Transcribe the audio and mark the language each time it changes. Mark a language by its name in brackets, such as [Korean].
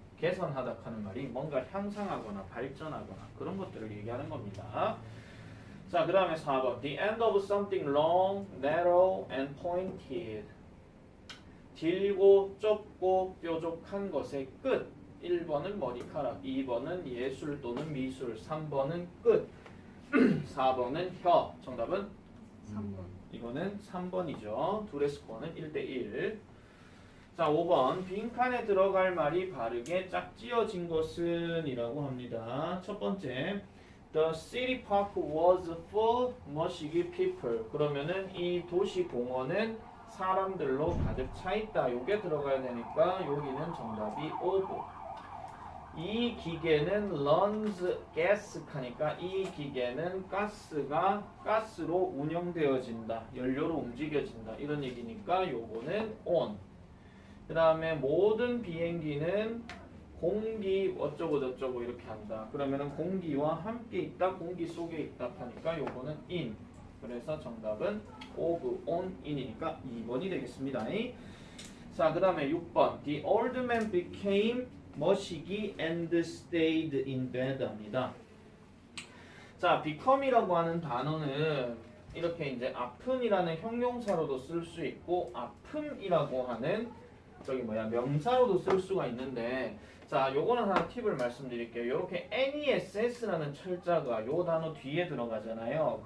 [Korean] 개선하다 하는 말이 뭔가 향상하거나 발전하거나 그런 것들을 얘기하는 겁니다. 자, 그 다음에 4번. [English] The end of something long, narrow, and pointed. [Korean] 길고 좁고 뾰족한 것의 끝. 1번은 머리카락, 2번은 예술 또는 미술, 3번은 끝, 4번은 혀. 정답은? 3번. 이거는 3번이죠. 둘의 스코어는 1대1. 자, 5번. 빈칸에 들어갈 말이 바르게 짝지어진 것은 이라고 합니다. 첫 번째, [English] The city park was full [Korean] 머시기 [English] people. [Korean] 그러면은 이 도시 공원은 사람들로 가득 차 있다. 요게 들어가야 되니까 여기는 정답이 5번. 이 기계는 [English] runs gas [Korean] 하니까 이 기계는 가스로 운영되어진다. 연료로 움직여진다. 이런 얘기니까 요거는 on. 그 다음에 모든 비행기는 공기 어쩌고 저쩌고 이렇게 한다. 그러면은 공기와 함께 있다, 공기 속에 있다 하니까 요거는 in. 그래서 정답은 of, on, in이니까 2번이 되겠습니다. 자, 그 다음에 6번. [English] The old man became [Korean] 머시기 [English] and stayed in bed [Korean] 합니다. 자, become이라고 하는 단어는 이렇게 이제 아픈이라는 형용사로도 쓸 수 있고 아픔이라고 하는 명사로도 쓸 수가 있는데, 자, 요거는 하나 팁을 말씀드릴게요. 이렇게 NESS라는 철자가 요 단어 뒤에 들어가잖아요.